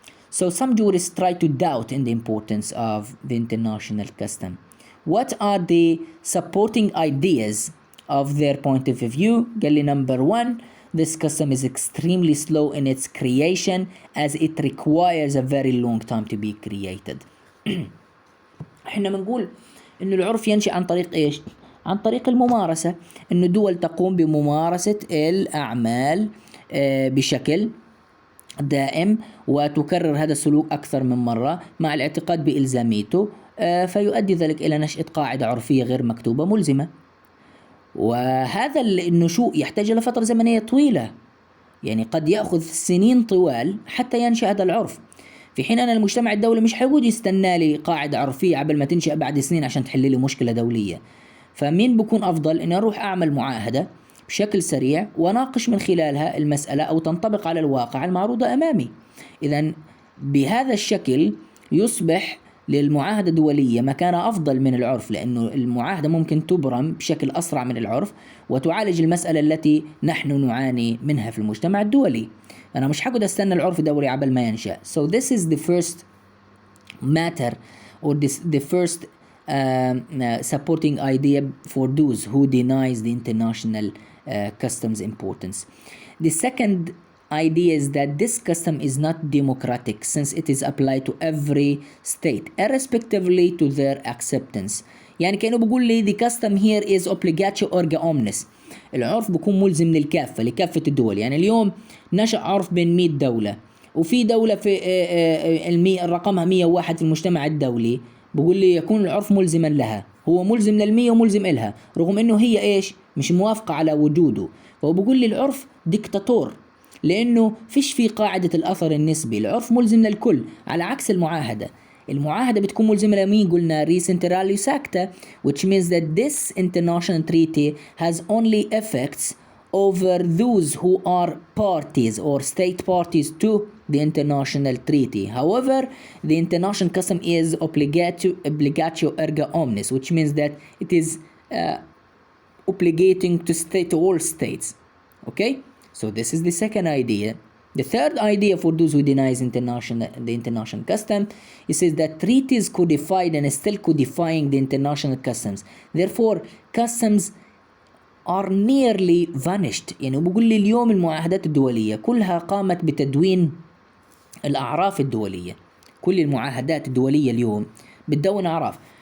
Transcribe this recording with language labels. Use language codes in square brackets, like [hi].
[en] So some jurists try to doubt in the importance of the international custom. What are the supporting ideas of their point of view? قال لي number one, this custom is extremely slow in its creation as it requires a very long time to be created. [ar] احنا بنقول انه العرف ينشأ عن طريق ايش؟ عن طريق الممارسة، انه الدول تقوم بممارسة الأعمال بشكل دائم وتكرر هذا السلوك أكثر من مرة مع الاعتقاد بإلزاميته، فيؤدي ذلك إلى نشأة قاعدة عرفية غير مكتوبة ملزمة. وهذا النشوء يحتاج إلى فترة زمنية طويلة، يعني قد يأخذ سنين طوال حتى ينشأ هذا العرف، في حين أن المجتمع الدولي مش حيقعد يستنى لي قاعدة عرفية قبل ما تنشأ بعد سنين عشان تحل لي مشكلة دولية. فمين بكون أفضل؟ إني أروح أعمل معاهدة بشكل سريع وناقش من خلالها المسألة أو تنطبق على الواقع المعروضة أمامي. إذن بهذا الشكل يصبح للمعاهدة الدولية مكانة أفضل من العرف، لأنه المعاهدة ممكن تبرم بشكل أسرع من العرف وتعالج المسألة التي نحن نعاني منها في المجتمع الدولي. أنا مش حقعد أستنى العرف الدولي عبل ما ينشأ. [en] So this is the first matter or the first supporting idea for those who denies the international customs importance. The second idea is that this custom is not democratic since it is applied to every state irrespectively to their acceptance. [ar] يعني كأنه بقول لي [en] the custom here is obligatio erga omnes. [ar] العرف بيكون ملزم للكافة لكافة الدول. يعني اليوم نشأ عرف بين 100 دولة وفي دولة في رقمها 101 في المجتمع الدولي، بقول لي يكون العرف ملزما لها، هو ملزم لل100 وملزم إلها رغم إنه هي إيش مش موافقة على وجوده. فهو بقول لي العرف ديكتاتور لأنه فيش في قاعدة الأثر النسبي، العرف ملزم للكل على عكس المعاهدة. المعاهدة بتكون ملزمة لمين؟ قلنا [en] recenteralis acta, which means that this international treaty has only effects over those who are parties or state parties to the international treaty. However, the international custom is obligatio erga omnes, which means that it is obligating to all states. Okay, so this is the second idea. The third idea for those who denies the international custom, it says that treaties codified and still codifying the international customs. Therefore, customs are nearly vanished. [ar] يعني بقول لي اليوم المعاهدات الدولية كلها قامت بتدوين الأعراف الدولية. كل المعاهدات الدولية اليوم بتدون أعراف.